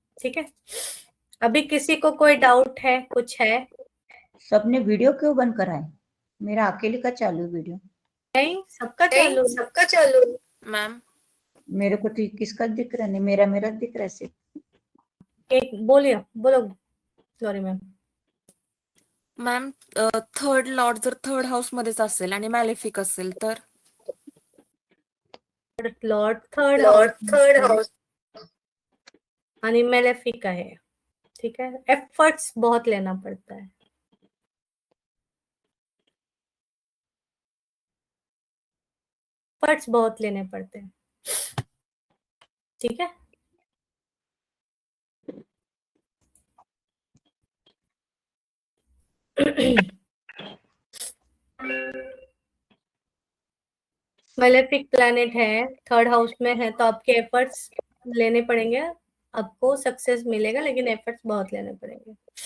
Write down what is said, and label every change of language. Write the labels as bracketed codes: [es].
[hi] ठीक है, अभी किसी को कोई डाउट है, कुछ है? सबने वीडियो क्यों बंद करा है? मेरा अकेले का चालू है वीडियो। नहीं, सबका चालू। मैम मेरे को तो किसका दिख रहा नहीं, मेरा दिख रहा है सिर्फ। एक बोलिए, बोलो। Sorry ma'am. [mr] Ma'am third Lord जर थर्ड हाऊस मध्येच असेल आणि मॅलेफिक असेल तर [hi] लॉर्ड थर्ड हाउस आणि मेलेफिक है। ठीक है, एफर्ट्स बहुत लेना पड़ता है। एफर्ट्स बहुत लेने पड़ते हैं। ठीक है, मेलेफिक प्लैनेट है, थर्ड हाउस में है तो आपके एफर्ट्स लेने पड़ेंगे, आपको सक्सेस मिलेगा, लेकिन एफर्ट्स बहुत लेने पड़ेंगे।